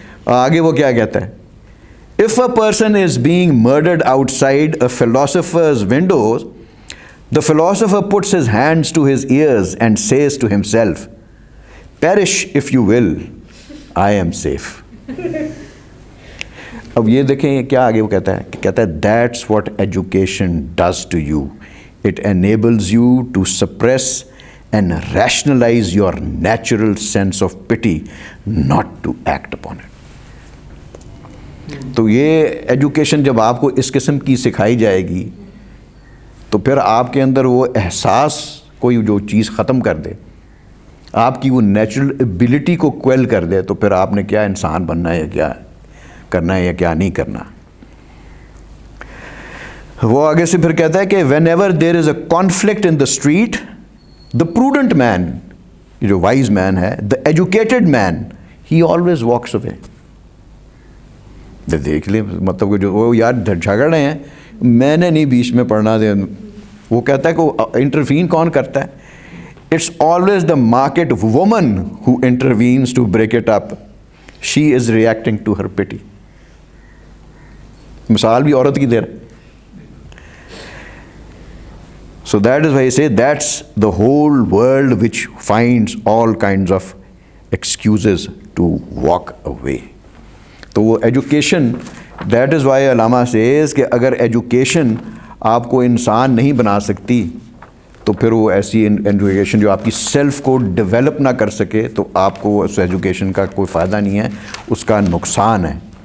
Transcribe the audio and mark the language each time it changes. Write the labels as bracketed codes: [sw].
[ur] آگے وہ کیا کہتا ہے, [en] if a person is being murdered outside a philosopher's windows, the philosopher puts his hands to his ears and says to himself, perish if you will, I am safe. [ur] اب یہ دیکھیں کیا آگے وہ کہتا ہے, [en] that's what education does to you. It enables you to suppress and rationalize your natural sense of pity, not to act upon it. [ur] تو یہ ایجوکیشن جب آپ کو اس قسم کی سکھائی جائے گی تو پھر آپ کے اندر وہ احساس کوئی جو چیز ختم کر دے, آپ کی وہ نیچرل ایبلٹی کو کویل کر دے, تو پھر آپ نے کیا انسان بننا ہے یا کیا کرنا ہے یا کیا نہیں کرنا. وہ آگے سے پھر کہتا ہے کہ [en] Whenever there is a conflict in the street, the prudent man, جو wise man ہے, the educated man, he always walks away. [ur] دیکھ لیں مطلب کہ جو وہ یار جھگڑ رہے ہیں, میں نے نہیں بیچ میں پڑھنا دے. وہ کہتا ہے کہ وہ انٹروین کون کرتا ہے, [en] It's always the market woman who intervenes to break it up, she is reacting to her pity. [ur] مثال بھی عورت کی دے رہا. [en] So that is why I say that's the whole world which finds all kinds of excuses to walk away. [ur] تو وہ education, [en] that is why [ur] Allama says کہ اگر ایجوکیشن آپ کو انسان نہیں بنا سکتی تو پھر وہ ایسی ایجوکیشن جو آپ کی سیلف کو ڈیولپ نہ کر سکے تو آپ کو اس ایجوکیشن کا کوئی فائدہ نہیں ہے, اس کا نقصان ہے.